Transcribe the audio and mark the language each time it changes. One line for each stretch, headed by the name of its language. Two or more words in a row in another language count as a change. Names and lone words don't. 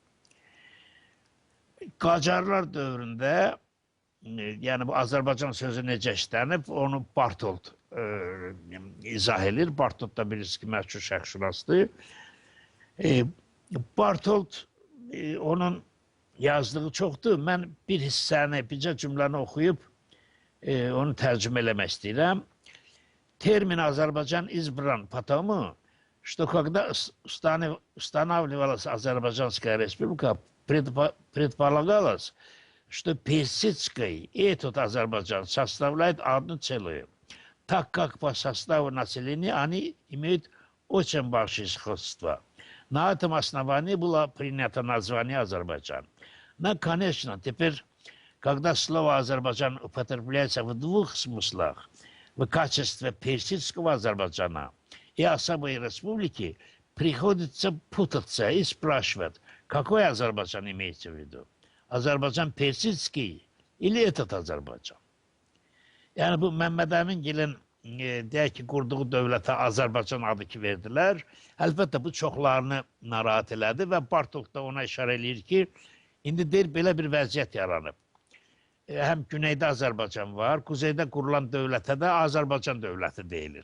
Azerbaijani: Qacarlar dövründə, yəni bu Azərbaycan sözü necə işlənib, onu Bartold izah edir. Bartold da birisi ki, məşhur şərqşünasdır. Bartold, onun yazdığı çoxdur. Mən bir hissəni, bircə cümləni oxuyub, onu tərcümə eləmək istəyirəm.
Russian: Termin Azərbaycan избран потому, что когда устанавливалась Азербайджанская республика, предполагалось, что Персидский и этот Азербайджан составляют одну целую, так как по составу населения они имеют очень большое сходство. На этом основании было принято название Азербайджан. Но, конечно, теперь, когда слово Азербайджан употребляется в двух смыслах, в качестве персидского Азербайджана и особой республики, приходится путаться и спрашивать, какой Азербайджан имеется в виду? Azərbaycan persidski или этот Azərbaycan?
Azerbaijani: Yəni bu Məmməd Əmingilin deyək ki, qurduğu dövlətə Azərbaycan adı ki verdilər. Əlbəttə bu çoxlarını narahat elədi və Bartok da ona işarə eləyir ki, indi deyir belə bir vəziyyət yaranıb. Həm güneydə Azərbaycan var, kuzeydə qurulan dövlətə də Azərbaycan dövləti deyilir.